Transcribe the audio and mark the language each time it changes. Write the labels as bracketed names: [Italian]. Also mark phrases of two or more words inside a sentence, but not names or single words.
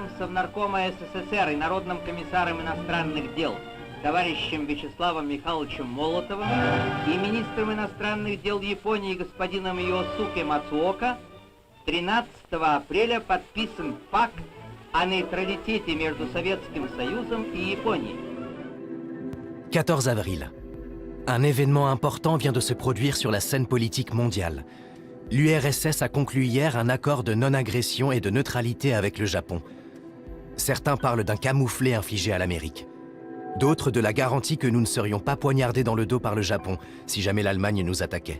[Russian] Совнаркома СССР и Народным комиссаром иностранных дел товарищем Вячеславом Михайловичем Молотовым и министром иностранных дел Японии господином Йосуке Мацуока, 13 апреля подписан пакт о нейтралитете между Советским Союзом и Японией. [French] 14 avril. Un événement important vient de se produire sur la scène politique mondiale. L'URSS a conclu hier un accord de non-agression et de neutralité avec le Japon. Certains parlent d'un camouflet infligé à l'Amérique. D'autres de la garantie que nous ne serions pas poignardés dans le dos par le Japon si jamais l'Allemagne nous attaquait.